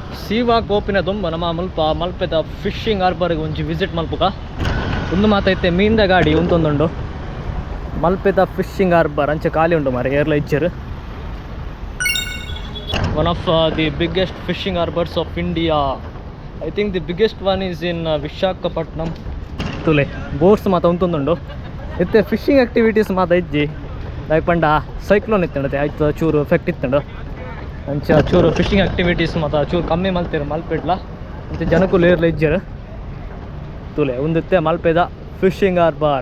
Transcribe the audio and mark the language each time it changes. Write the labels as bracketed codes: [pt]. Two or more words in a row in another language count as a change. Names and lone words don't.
[tcy] ಸೀವಾ ಕೋಪಿನ ತುಂಬ ನಮ್ಮ ಮಲ್ಪೆದ ಫಿಶಿಂಗ್ ಹಾರ್ಬರ್ಗೆ ಒಂಚಿ ವಿಸಿಟ್ ಮಲ್ಪುಗ ಒಂದು ಮಾತೈತೆ ಮೀನ್ದ ಗಾಡಿ ಉಂತೊಂದುಂಡು ಮಲ್ಪೆದ [en] fishing harbour [tcy] ಅಂಚೆ ಖಾಲಿ ಉಂಟು ಮಾರೆ ಏರ್ಲ ಇಜ್ಜರು [en] one of the biggest fishing harbours of India. I think the biggest one is in Visakhapatnam ತುಲೆ. [tcy] ಬೋಟ್ಸ್ ಮಾತ ಉಂತೊಂದುಂಡು ಇತ್ತೆ [en] fishing activities [tcy] ಮಾತ ಇಜ್ಜಿ ಲೈಕ್ ಪಂಡ ಸೈಕ್ಲೋನ್ ಇತ್ತಂಡತೆ ಆಯ್ತು ಚೂರು ಎಫೆಕ್ಟ್ ಇತ್ತಂಡು ಅಂಚ ಚೂರು [en] fishing activities [tcy] ಮಾತ ಚೂರು ಕಮ್ಮಿ ಮಲ್ತೀರ ಮಲ್ಪೆಡ್ಲ ಮತ್ತು ಜನಕ್ಕೂ ಲೇರ್ಲ ಇಜ್ಜರು ತುಲೆ ಒಂದಿತ್ತೆ ಮಲ್ಪೆದ [en] fishing harbour.